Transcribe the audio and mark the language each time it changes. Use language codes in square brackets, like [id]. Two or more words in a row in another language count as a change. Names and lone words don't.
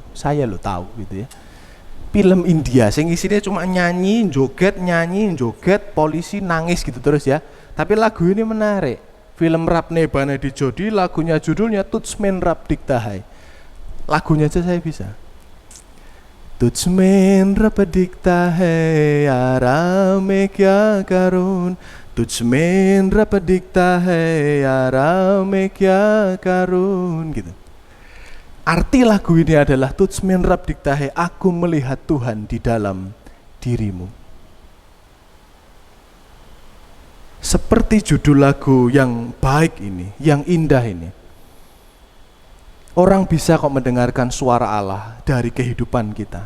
[id] Saya lo tahu gitu ya. Film India, sing isinya cuma nyanyi, joget, polisi nangis gitu terus ya. Tapi lagu ini menarik. Film Rapne Bana Di Jodi, lagunya judulnya Tuj Mein Rap Dikta Hai. Lagunya aja saya bisa. [hi] तुझ में रब दिखता है आराम में क्या करूँ, तुझ में रब दिखता है आराम में क्या करूँ, [id] gitu. Arti lagu ini adalah [hi] तुझ में रब दिखता है, [id] aku melihat Tuhan di dalam dirimu. Seperti judul lagu yang baik ini, yang indah ini. Orang bisa kok mendengarkan suara Allah dari kehidupan kita.